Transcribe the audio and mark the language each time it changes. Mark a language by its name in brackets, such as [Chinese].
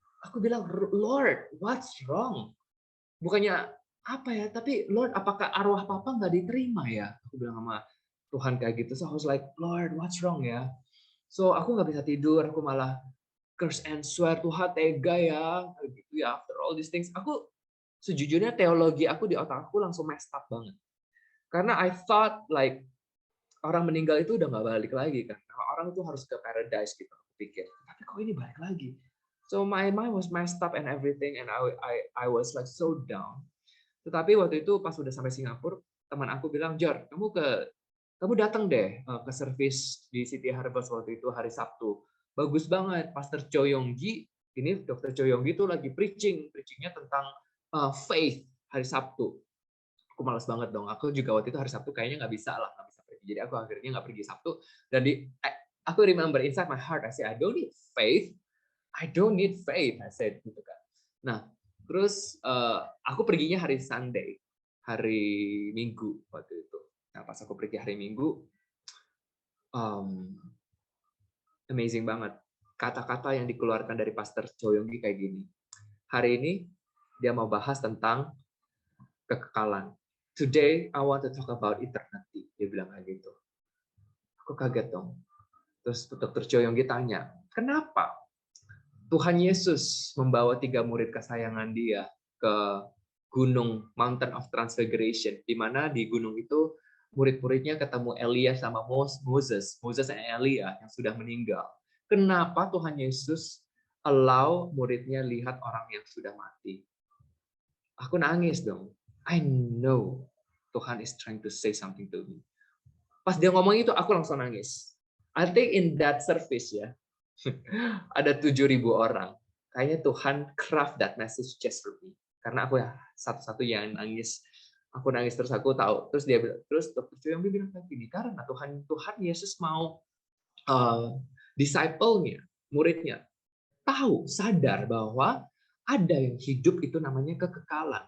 [Indonesian] Aku bilang, Lord, [English] what's wrong? [Indonesian] Bukannya apa ya, tapi Lord, apakah arwah papa nggak diterima ya? Aku bilang sama Tuhan kayak gitu. [English] So I was like, Lord, what's wrong [Indonesian] ya? So aku nggak bisa tidur, aku malah [English] curse and swear, [Indonesian] Tuhan tega ya, gitu ya. [English] After all these things, [Indonesian] aku sejujurnya teologi aku di otak aku langsung [English] messed up [Indonesian] banget. Karena [English] I thought like [Indonesian] orang meninggal itu udah nggak balik lagi kan. Orang itu harus ke paradise gitu, aku pikir. Tapi kok ini balik lagi? [English] So my mind was messed up and everything, and I was like so down. [Indonesian] Tetapi waktu itu pas udah sampai Singapura, teman aku bilang, Jor, kamu datang deh ke service di City Harvest waktu itu hari Sabtu. Bagus banget, Pastor Choi Yonggi, ini Dr. Choi Yonggi itu lagi preachingnya tentang Faith hari Sabtu. Aku malas banget dong. Aku juga waktu itu hari Sabtu kayaknya nggak bisa pergi. Jadi aku akhirnya nggak pergi Sabtu. Dan aku [English] remember inside my heart, I say, I don't need faith. I don't need faith. I said [Indonesian] gitu kan. Nah, terus aku perginya hari Sunday, hari Minggu waktu itu. Nah, pas aku pergi hari Minggu, amazing banget. Kata-kata yang dikeluarkan dari Pastor Cho Yonggi kayak gini. Hari ini dia mau bahas tentang kekekalan. [English] Today I want to talk about eternity. [Indonesian] Dia bilang kayak gitu. Aku kaget dong. Terus Dr. Cho Yonggi tanya, kenapa Tuhan Yesus membawa 3 murid kesayangan dia ke gunung Mountain of Transfiguration, di mana di gunung itu murid-muridnya ketemu Elia sama Moses dan Elia yang sudah meninggal. Kenapa Tuhan Yesus allow muridnya lihat orang yang sudah mati? Aku nangis dong. [English] I know Tuhan is trying to say something to me. [Indonesian] Pas dia ngomong itu, aku langsung nangis. [English] I think in that service [Indonesian] ya, ada 7.000 orang. Kayaknya Tuhan [English] craft that message just for me. [Indonesian] Karena aku ya satu-satu yang nangis. Aku nangis terus aku tahu. Terus dia bilang, terus Dr. Cho Yonggi bilang kayak gini, karena Tuhan Yesus mau disciple-nya, muridnya, tahu, sadar bahwa ada yang hidup itu namanya kekekalan.